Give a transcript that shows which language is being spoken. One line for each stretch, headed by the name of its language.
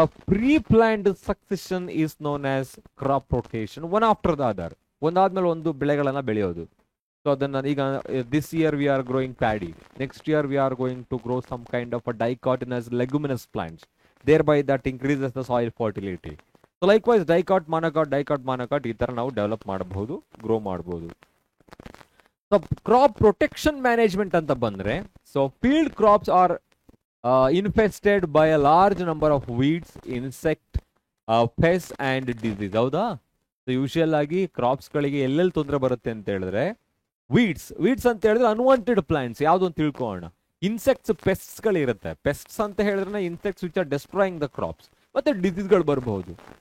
English: Pre-planned succession is known as crop rotation, one after the other.
Kannada: ಒಂದಾದ್ಮೇಲೆ ಒಂದು ಬೆಳೆಗಳನ್ನ ಬೆಳೆಯೋದು. So ಅದನ್ನ ಈಗ
English: this year we are growing paddy, next year we are going to grow some kind of a dicotyledonous leguminous plants, thereby that increases the soil fertility.
Kannada: So likewise dicot monocot ಈ ತರ ನಾವು develop ಮಾಡಬಹುದು, grow ಮಾಡಬಹುದು.
English: so crop protection management
Kannada: ಅಂತ ಬಂದ್ರೆ,
English: So field crops are infested by a large number of weeds, insect, pests and disease.
Kannada: ಹೌದಾ? So usual ಆಗಿ crops ಗಳಿಗೆ ಎಲ್ಲೆಲ್ಲಿ ತೊಂದರೆ ಬರುತ್ತೆ ಅಂತ ಹೇಳಿದ್ರೆ, ವೀಡ್ಸ್ ಅಂತ ಹೇಳಿದ್ರೆ ಅನ್ವಾಂಟೆಡ್ ಪ್ಲಾಂಟ್ಸ್ ಯಾವ್ದು ಅಂತ ತಿಳ್ಕೊಳ್ಳೋಣ.
English: Insects, pests ಗಳಿರುತ್ತೆ. Pests
Kannada: ಅಂತ ಹೇಳಿದ್ರೆ
English: insects which are destroying the crops,
Kannada: ಮತ್ತೆ ಡಿಸೀಸ್ಗಳು ಬರಬಹುದು.